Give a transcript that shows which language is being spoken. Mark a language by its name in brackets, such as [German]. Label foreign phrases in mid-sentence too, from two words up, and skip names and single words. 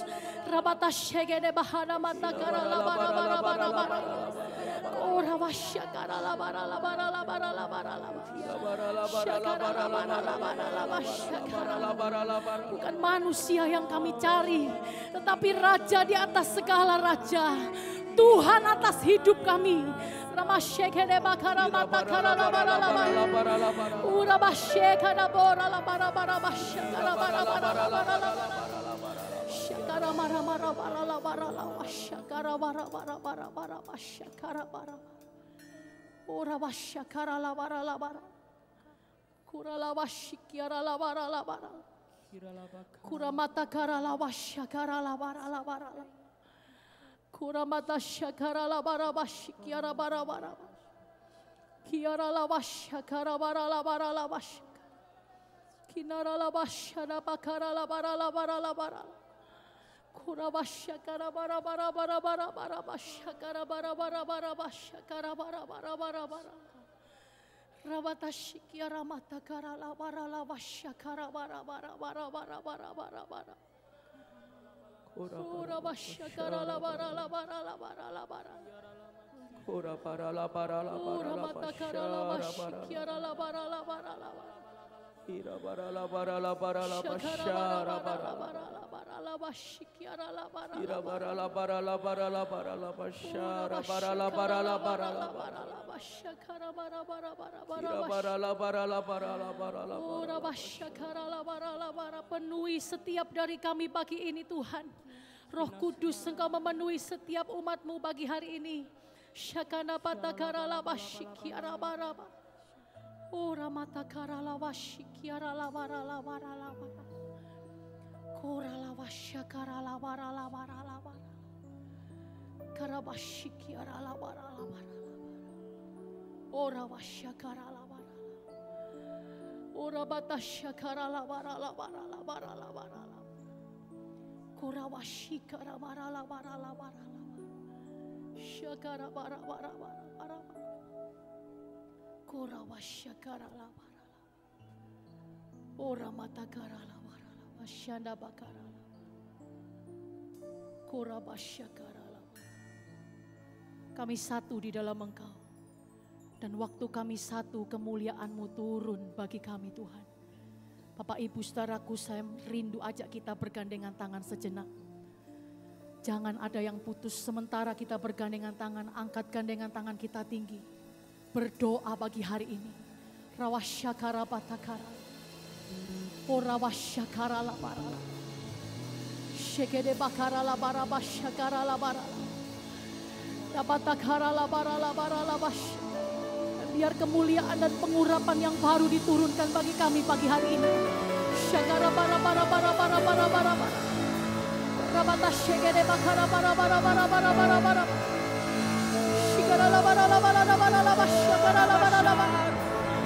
[Indonesian] Rabata shegede bahana mata karala bara bara bara bara. Ora wasya karala bara la bara la bara la bara la. Bukan manusia yang kami cari, tetapi Raja di atas segala raja. Tuhan atas hidup kami. Ramashekede bakara mata karala bara la bara. Ura bashekada bora la bara bara bashekara bara bara bara. Shakara mara mara bara la bara la shakara bara bara bara bara shakara bara. Ura bashakara la bara la bara. Kura la bashikiara la bara la bara. Kura mata kara la bashakara la bara la bara. Kura mata shakara la bara bashikiara bara bara. Kiara la bashakara bara la bara la bash. Kinara la bashana bakara la bara la bara la bara. Kura bashakara bara bara bara bara bara bashakara bara bara bara bashakara bara bara bara bara. Rabata shikiara mata kara la bara la bashakara bara bara bara bara bara bara bara. Kura bashakara la bara la bara la bara la bara. Kura para la para la para la Kara la bashikiara la bara la bara la bara. Ira para la para la para la bashara para la bashikiara la bara. Ira para la para la para la para la bashara para la para la para la para la bashakara bara bara bara bara. Ira para la para la para la para la Ora bashakara la bara la bara. Penuhi setiap dari kami pagi ini Tuhan. Roh Kudus, Engkau memenuhi setiap umat-Mu pagi hari ini. Shakana patakara la bashikiara bara bara. Ora mata kara la bashikiara la bara la bara la bara. Kora la bashakara la bara la bara la bara. Kara bashikiara la bara la bara la bara. Ora bashakara la bara. Ora batashakara la bara la bara la bara la bara la. Kora bashikara bara la bara la bara la bara. Shakara bara bara bara bara. Kora bashakara la bara la. Ora matakara la bara la bashanda bakara la. Kora bashakara la. Kami satu di dalam Engkau. Dan waktu kami satu, kemuliaan-Mu turun bagi kami Tuhan. Bapak Ibu saudaraku, saya rindu ajak kita bergandengan tangan sejenak. Jangan ada yang putus sementara kita bergandengan tangan. Angkat gandengan tangan kita tinggi. Berdoa bagi hari ini. Rawasyakara batakara. Orawasyakara la barala. Shekede bakara la bara basyakara la barala. Dapatakara la barala barala basyakara. Biar kemuliaan dan pengurapan yang baru diturunkan bagi kami pagi hari ini. Syakara bara bara bara bara bara bara bara. Rabata shekede bakara bara bara bara bara bara bara. Shikara la bara la bara la bara la basyakara la bara la bara.